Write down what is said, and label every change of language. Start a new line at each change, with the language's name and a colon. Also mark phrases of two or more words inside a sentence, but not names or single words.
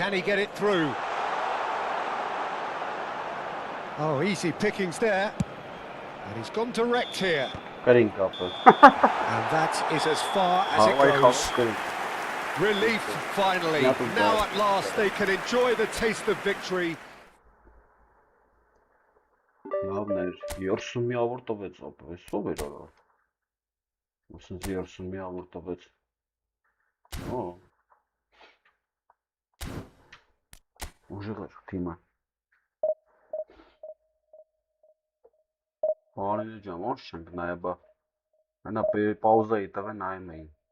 English: Can he get it through? Oh, easy pickings there. And he's gone direct here. Getting couple. And that is as far as it goes. Relief, finally. Now at last they can enjoy the taste of victory.
Armenian: Լավն էր, 30 միավոր տվեց ապրես, ով էր արա։ Ասենց 30 միավոր տվեց։ Օ։ Ուժեղ էր թիմը։ Բարինե ջան, ո՞նց չենք նայա բա։ Հենա պաուզայի տղը նայում էին։